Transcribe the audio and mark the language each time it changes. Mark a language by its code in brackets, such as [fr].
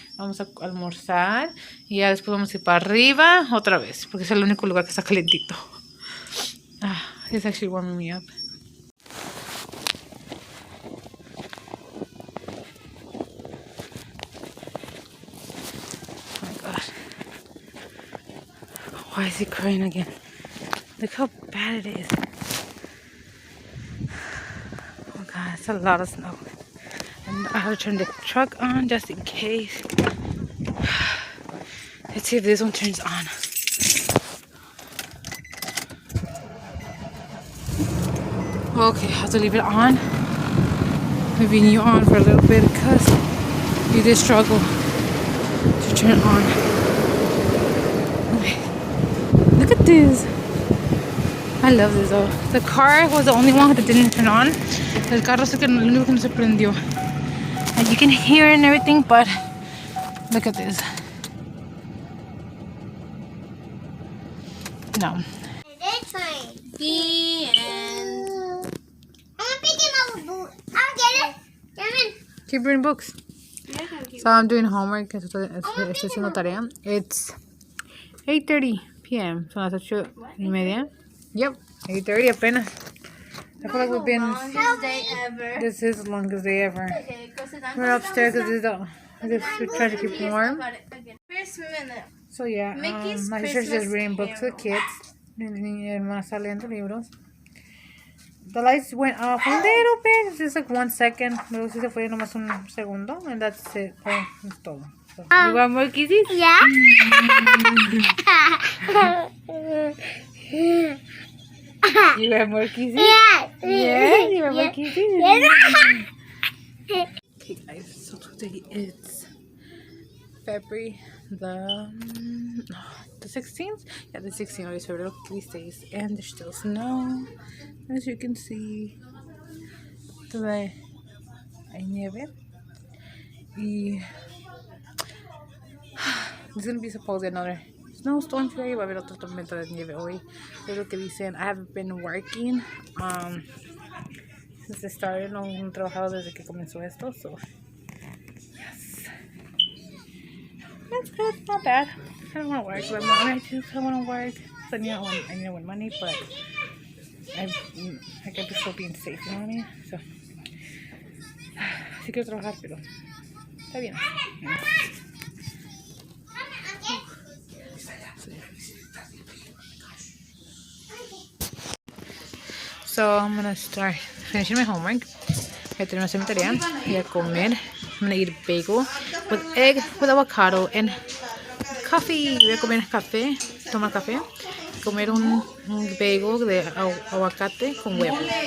[es] Vamos a almorzar. Y ya después vamos a ir para arriba otra vez. Porque es el único lugar que está calentito. [en] It's actually warming me up. Oh my god. Why is he crying again? Look how bad it is. Oh god, it's a lot of snow. And I have to turn the truck on just in case. Let's see if this one turns on. Okay, I have to leave it on. Leaving you on for a little bit because you did struggle to turn it on. Okay. Look at this. I I love this though. The car was the only one that didn't turn on. [es] El carro es el único que no se prendió. [en] And you can hear it and everything, but look at this. No. It's fine. The end. I'm picking up a boot. I'll get it. Come in. Keep reading books. So I'm doing homework. [es] Estoy haciendo tarea. [en] It's 8:30 p.m. [es] Son las 8:30. [en] Yep, 8:30 apenas. I feel like we've been. Longest day ever. This is the longest day ever. Okay, go sit down. We're upstairs because we're trying to keep warm. First minute. So yeah, Mickey's my sister's just Christmas reading books with Carol. kids. [es] Mi hermana está leyendo libros. [en] The lights went off a little bit, just like 1 second. [es] Luego sí se fue nomás un segundo, [en] and that's it. [es] Oh, es todo. [en] So, you want more kisses? Yeah. You want more kisses? Yeah. Yeah, you want more kisses? Yeah. Okay guys, so today it's February the 16th? Yeah, the 16th is February, these days, and there's still snow, as you can see. Today [es] hay nieve, y [en] there's gonna be supposedly another snowstorm today. [es] Va a haber otra tormenta de nieve hoy. Es lo que dicen. [en] I haven't been working since I started. [es] No he trabajado desde que comenzó esto, [en] so yes, that's good. Not bad. I don't want to work, but I want to work. So I need to win money, but I got to still being safe, you know what I mean? [es] So sí quiero trabajar, pero está bien. [en] So I'm gonna start finishing my homework. [es] I termino de hacer mi tarea y a comer. [en] I'm gonna eat a bagel with egg, with avocado and coffee. [es] Voy a comer café, tomar café, comer un bagel de aguacate con huevo.